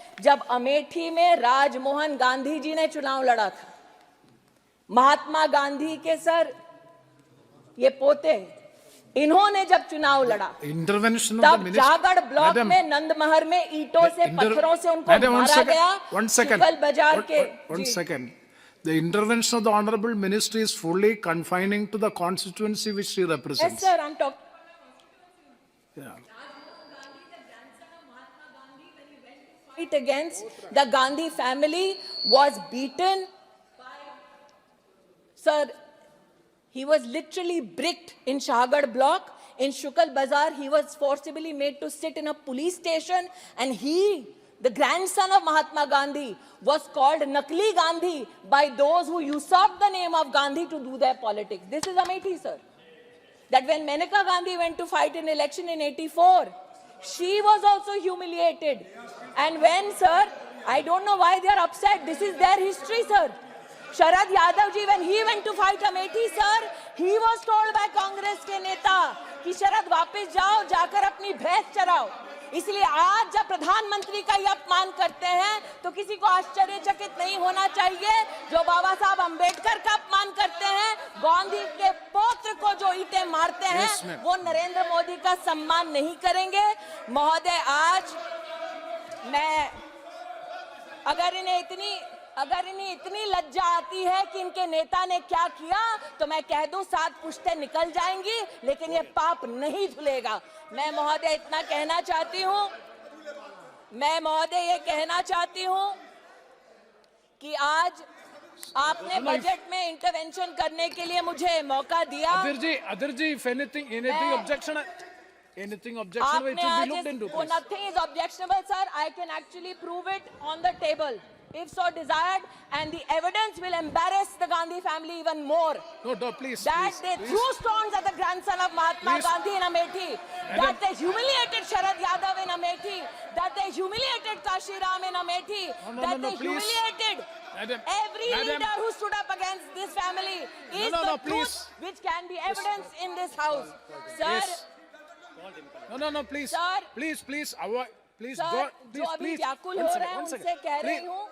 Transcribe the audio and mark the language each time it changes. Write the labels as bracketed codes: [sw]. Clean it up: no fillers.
[hi] जब अमेठी में राजमोहन गांधी जी ने चुनाव लड़ा था, महात्मा गांधी के सर ये पोते, इन्होंने जब चुनाव लड़ा, तब जागड़ ब्लॉक में नंदमहर में ईंटों से, पत्थरों से उनको मारा गया। शुक्ल बाजार के [en] The intervention of the Honorable Minister is fully confining to the constituency which she represents. Yes, sir, I'm talking. Yeah. Fight against the Gandhi family was beaten. Sir, he was literally bricked in Shahgarh block. In Shukal Bazar, he was forcibly made to sit in a police station, and he, the grandson of Mahatma Gandhi, was called Nakli Gandhi by those who usurped the name of Gandhi to do their politics. This is Amethi, sir. That when Maneka Gandhi went to fight an election in 84, she was also humiliated. And when, sir, I don't know why they are upset. This is their history, sir. Sharad Yadav ji, when he went to fight Amethi, sir, he was told by Congress [hi] के नेता कि शरद वापस जाओ, जाकर अपनी भैंस चराओ। इसलिए आज जब प्रधानमंत्री का ये अपमान करते हैं तो किसी को आश्चर्यचकित नहीं होना चाहिए। जो बाबा साहब अंबेडकर का अपमान करते हैं, गांधी के पौत्र को जो ईंटें मारते हैं, वो नरेंद्र मोदी का सम्मान नहीं करेंगे। महोदय, आज मैं अगर इन्हें इतनी लज्जा आती है कि इनके नेता ने क्या किया, तो मैं कह दूं 7 पुश्तें निकल जाएंगी, लेकिन ये पाप नहीं धुलेगा। मैं महोदय इतना कहना चाहती हूं, ये कहना चाहती हूं कि आज आपने बजट में इंटरवेंशन करने के लिए मुझे मौका दिया। [en] Adhir ji, if anything objection, it will be looked into. Nothing is objectionable, sir. I can actually prove it on the table, if so desired, and the evidence will embarrass the Gandhi family even more. No, please. That they threw stones at the grandson of Mahatma Gandhi in Amethi, that they humiliated Sharad Yadav in Amethi, that they humiliated Kashi Ram in Amethi, that they humiliated every leader who stood up against this family. Is the truth which can be evidence in this house. Sir, No, please. Sir, please avoid. Please, [hi] sir, God, जो अभी व्याकुल हो रहे हैं उनसे कह रही हूँ,